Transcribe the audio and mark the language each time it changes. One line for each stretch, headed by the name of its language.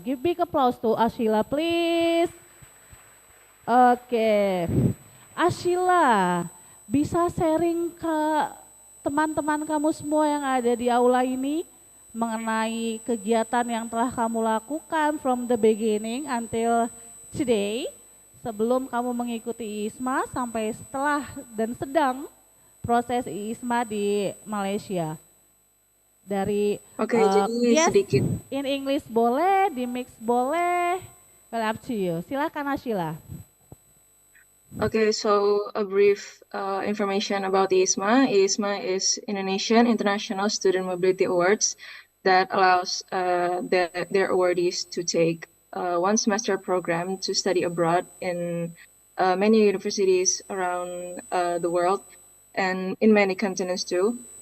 English: Give big applause to Ashila please.
Indonesian: Oke, Ashila bisa sharing ke teman-teman kamu semua yang ada di aula ini mengenai kegiatan yang telah kamu lakukan
English: from the beginning until today
Indonesian: sebelum kamu mengikuti ISMA sampai setelah dan sedang proses ISMA di Malaysia. Dari Oke, jadi
English: yes,
Indonesian: sedikit.
English: in English
Indonesian: boleh, di mix boleh,
English: well up to you.
Indonesian: Silakan Ashila.
English: Okay, so a brief information about the ISMA. ISMA is Indonesian International Student Mobility Awards that allows their awardees to take one semester program to study abroad in many universities around the world and in many continents too.